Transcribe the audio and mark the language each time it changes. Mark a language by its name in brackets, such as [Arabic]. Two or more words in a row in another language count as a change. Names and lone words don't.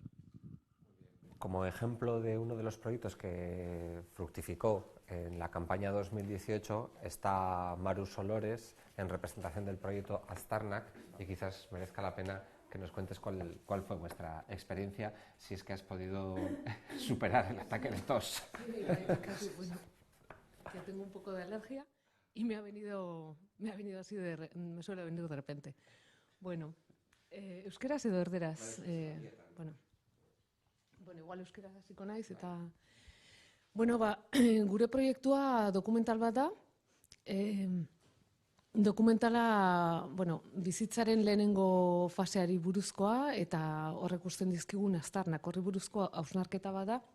[Spanish] Como ejemplo de uno de los proyectos que fructificó en la campaña 2018 está Maru Solores, en representación del proyecto Aztarnak, y quizás merezca la pena que nos cuentes cuál fue vuestra experiencia, si es que has podido superar el ataque de tos. Casi, que tengo un poco de alergia y me ha venido así me suele venir de repente. [Basque] Bueno, euskaraz edo erderaz, igual euskaraz hasiko naiz eta gure proiektua dokumental bat da. Dokumentala, bizitzaren lehenengo faseari buruzkoa eta horrek usten dizkigun aztarnak horri buruzkoa hausnarketa bat da.